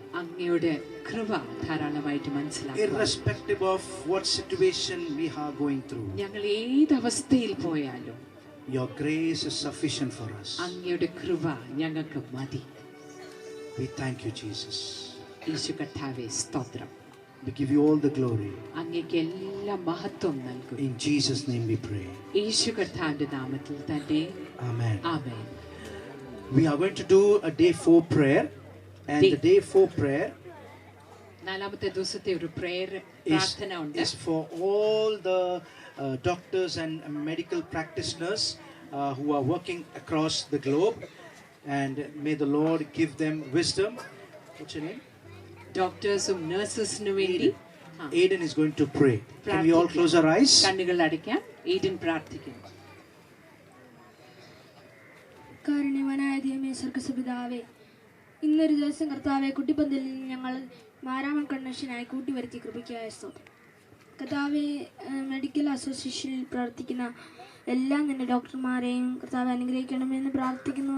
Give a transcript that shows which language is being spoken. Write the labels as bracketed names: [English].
[Malayalam] അങ്ങയുടെ കൃപ ധാരാളമായിട്ട് മനസ്സിലാക്കുവാൻ, [English] Irrespective of what situation we are going through, [Malayalam] ഞങ്ങൾ ഏത് അവസ്ഥയിൽ പോയാലും [English] your grace is sufficient for us. [Malayalam] അങ്ങയുടെ കൃപ ഞങ്ങൾക്ക് മതി. [English] We thank you, Jesus. [Malayalam] യേശു കർത്താവേ, സ്തോത്രം. [English] We give you all the glory. [Malayalam] അങ്ങേക്ക് എല്ലാ മഹത്വം നൽകും. [English] In Jesus' name we pray. [Malayalam] യേശു കർത്താവിന്റെ നാമത്തിൽ തന്നെ. [English] Amen. [Malayalam] Amen. [English] We are going to do a day 4 prayer, and the day 4 prayer [Malayalam] നാലാമത്തെ ദിവസത്തെ ഒരു പ്രാർത്ഥന ഉണ്ട്. [English] is for all the doctors and medical practitioners who are working across the globe, and may the Lord give them wisdom. What's your name? [Malayalam] ഡോക്ടേഴ്സും നഴ്സസിനു വേണ്ടി [English] Aiden is going to pray. Can we all close our eyes? [Malayalam] കണ്ണുകൾ അടയ്ക്കാം. ഈഡൻ പ്രാർത്ഥിക്കുന്നു. കാരുണ്യവാനായ ദൈവമേ, സ്വർഗ്ഗപിതാവേ, ഇന്നൊരു ദിവസം കർത്താവെ കുട്ടിപ്പന്തലിൽ ഞങ്ങൾ മാരാമൺ കൺവെൻഷനായി കൂട്ടിവരുത്തിയ കൃപയ്ക്കായ സ്തോത്രം. കർത്താവെ, മെഡിക്കൽ അസോസിയേഷനിൽ പ്രവർത്തിക്കുന്ന എല്ലാ നിന്റെ ഡോക്ടർമാരെയും കർത്താവ് അനുഗ്രഹിക്കണമെന്ന് പ്രാർത്ഥിക്കുന്നു.